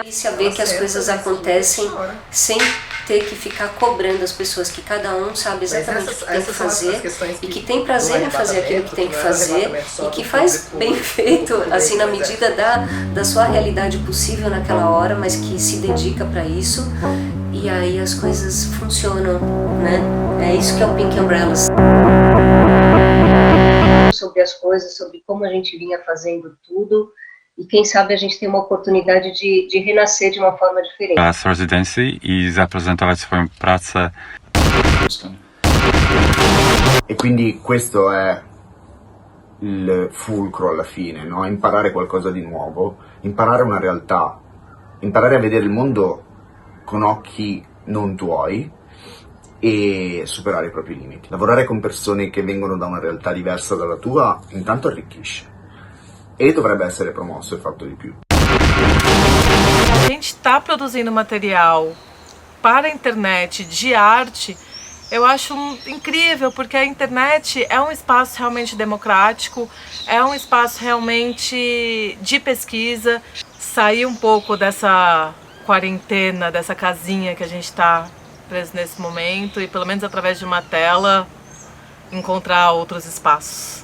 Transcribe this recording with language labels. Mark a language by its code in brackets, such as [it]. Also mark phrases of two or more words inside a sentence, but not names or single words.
[pt] E saber que as coisas acontecem sem ter que ficar cobrando as pessoas, que cada um sabe exatamente o que tem que fazer e que tem prazer em fazer aquilo que tem que fazer e que faz bem feito, assim, na medida da sua realidade possível naquela hora, mas que se dedica para isso, e aí as coisas funcionam, né? É isso que é o Pink Umbrellas. Sobre as coisas, sobre como a gente vinha fazendo tudo, e quem sabe a gente tem uma oportunidade de renascer de uma forma diferente. [it] A Residency e rappresentava come praza. E quindi questo è il fulcro alla fine, no? Imparare qualcosa di nuovo, imparare una realtà imparare a vedere il mondo con occhi non tuoi e superare i propri limiti. Lavorare con persone che vengono da una realtà diversa dalla tua intanto arricchisce e dovrebbe essere promosso e fatto di più. [pt] A gente está produzindo material para a internet de arte, eu acho incrível, porque a internet é um espaço realmente democrático, é um espaço realmente de pesquisa, sair um pouco dessa quarentena, dessa casinha que a gente está preso nesse momento e pelo menos através de uma tela encontrar outros espaços.